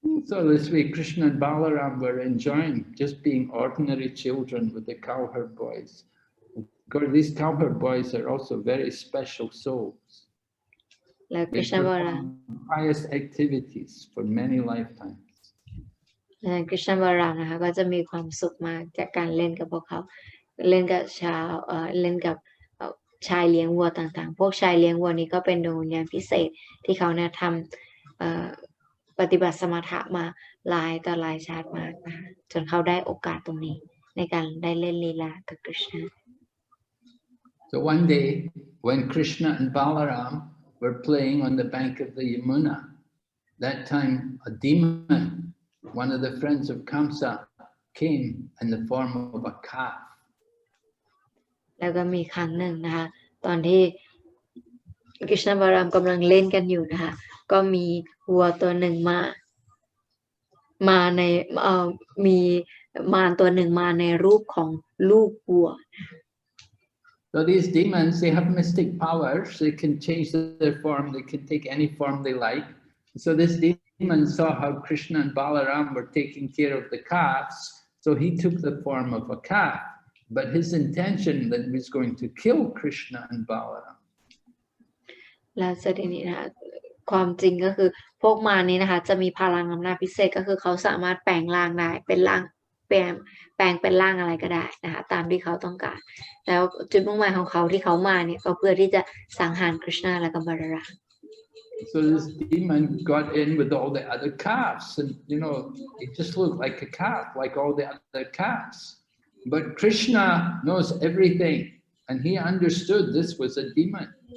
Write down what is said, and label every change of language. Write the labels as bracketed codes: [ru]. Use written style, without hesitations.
[en] So this way Krishna and Balaram were enjoying just being ordinary children with the cowherd boys. Because these cowherd boys are also very special souls. [th] แล้ว [en] They Krishna perform pious activities for many lifetimes. [th] และ Krishna บารามนะคะก็จะมีความสุขมากจากการเล่นกับพวกเขาเล่นกับเล่นกับชายเลี้ยงวัวต่างๆพวกชายเลี้ยงวัวนี้ก็เป็นดวงวิญญาณพิเศษที่เขาเนี่ยทำปฏิบัติสมถะมาหลายต่อหลายชาติมากนะคะจนเขาได้โอกาสตรงนี้ในการได้เล่นลีลากับ Krishna. [en] So one day when Krishna and Balaram were playing on the bank of the Yamuna, that time a demon, one of the friends of Kamsa, came in the form of a calf. [th] แล้วก็มีครั้งหนึ่งนะคะตอนที่กฤษณบารามกำลังเล่นกันอยู่นะคะก็มีวัวตัวหนึ่งมาในมีมารตัวหนึ่งมาในรูปของลูกวัว [en] So these demons, they have mystic powers. They can change their form. They can take any form they like. So this demon saw how Krishna and Balaram were taking care of the calves. So he took the form of a calf. But his intention that he was going to kill Krishna and Balaram. [th] แล้วเสด็จนี้นะคะความจริงก็คือพวกมารนี้นะคะจะมีพลังอำนาจพิเศษก็คือเขาสามารถแปลงร่างได้เป็นร่างแปลงเป็นร่างอะไรก็ได้นะคะตามที่เขาต้องการแล้วจุดมุ่งหมายของเขาที่เขามาเนี่ยก็เพื่อที่จะสังหาร Krishna และก็บาลาราม [en] So this demon got in with all the other calves, and it just looked like a calf, like all the other calves. But Krishna knows everything, and he understood this was a demon.